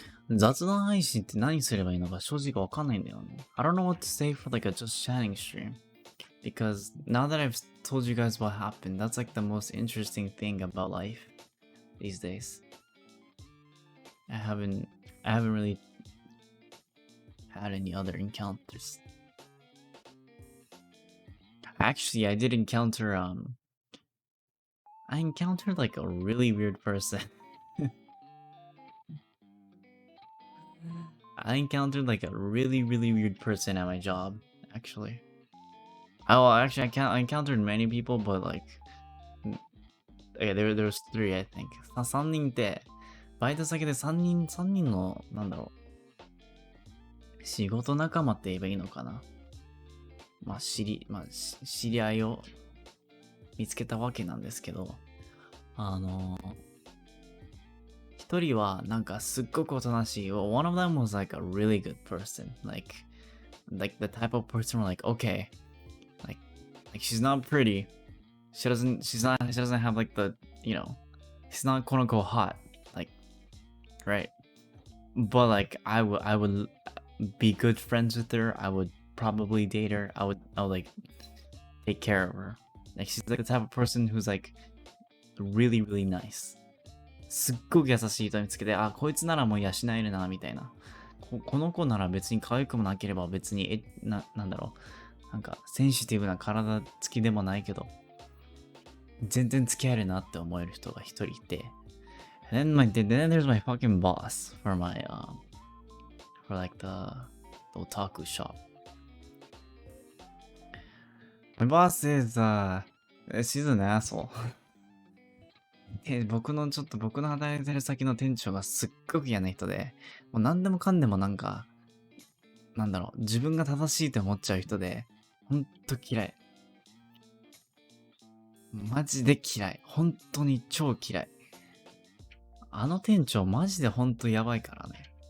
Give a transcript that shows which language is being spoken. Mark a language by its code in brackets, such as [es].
[ja] 雑談配信って何すればいいのか正直わかんないんだよね。 [en] I don't know what to say for like a just chatting stream. Because now that I've told you guys what happened, that's like the most interesting thing about life these days. I haven't really had any other encounters. Actually, I did encounter I encountered like a really weird person. I encountered like a really weird person at my job, actually. Oh, well, actually, I encountered many people, but like, okay, there was 3, I think. [ja] 3人って、バイト先で3人の、なんだろう、仕事仲間って言えばいいのかな。まあ、知り合いを見つけたわけなんですけど、一人はなんかすっごくおとなしい。 [en] One of them was like a really good person. Like the type of person where like, okay, like she's not pretty. She doesn't have like the, you know, she's not quote unquote hot. Like, right. But like I would be good friends with her. I would probably date her. I would like take care of her. Like she's like the type of person who's like really nice. [ja] すっごく優しい人見つけて、あ、こいつならもう養えるな、みたいな。この子なら別に可愛くもなければ別に、なんだろう。なんか、センシティブな体つきでもないけど、全然付き合えるなって思える人が一人いて。 [en] And then there's my fucking boss for for like the otaku shop. My boss is, she's an asshole. [ja] 僕の働いてる先の店長がすっごく嫌な人で、もう何でもかんでもなんか、なんだろう、自分が正しいと思っちゃう人で、ほんと嫌い。マジで嫌い。本当に超嫌い。あの店長マジでほんとやばいからね。